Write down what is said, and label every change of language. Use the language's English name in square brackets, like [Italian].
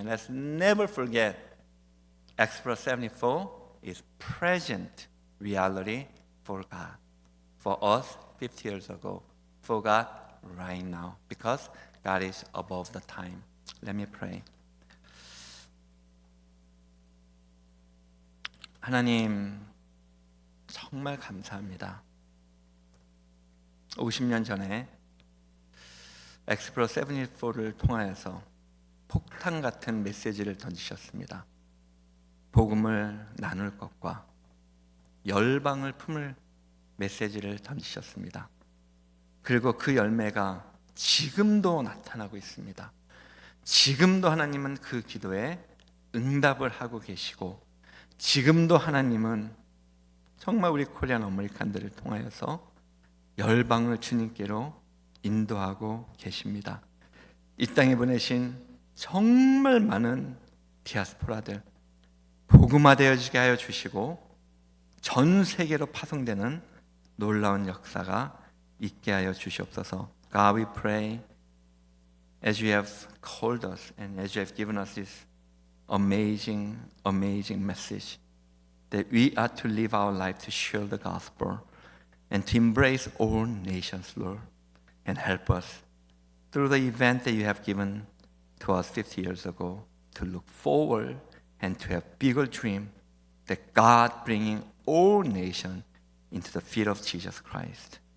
[English] And let's never forget, Exodus 74 is present reality for God, for us 50 years ago, for God right now, because God is above the time. Let me pray. [Korean] 하나님, 정말 감사합니다. 50년 전에 엑스플로 74를 통하여서 폭탄 같은 메시지를 던지셨습니다. 복음을 나눌 것과 열방을 품을 메시지를 던지셨습니다. 그리고 그 열매가 지금도 나타나고 있습니다. 지금도 하나님은 그 기도에 응답을 하고 계시고, 지금도 하나님은 정말 우리 코리안 어메리칸들을 통하여서 열방을 주님께로 인도하고 계십니다. 이 땅에 보내신 정말 많은 디아스포라들 복음화되어지게 하여 주시고, 전 세계로 파송되는 놀라운 역사가 있게 하여 주시옵소서. [English] God, we pray, as you have called us and as you have given us this amazing message, that we are to live our life to share the gospel and to embrace all nations, Lord, and help us through the event that you have given to us 50 years ago to look forward and to have bigger dream that God bringing all nations into the feet of Jesus Christ.